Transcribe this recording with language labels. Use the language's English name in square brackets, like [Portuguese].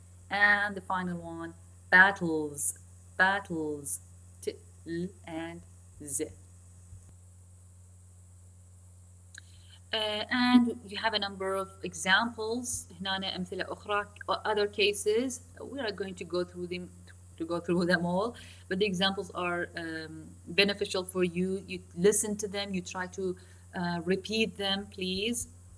[English] and the final one battles battles t l and z. and you have a number of examples. [Arabic] هنا أمثلة أخرى [English] other cases. We are going to go through them all, but the examples are beneficial for you. You listen to them, you try to repeat them please.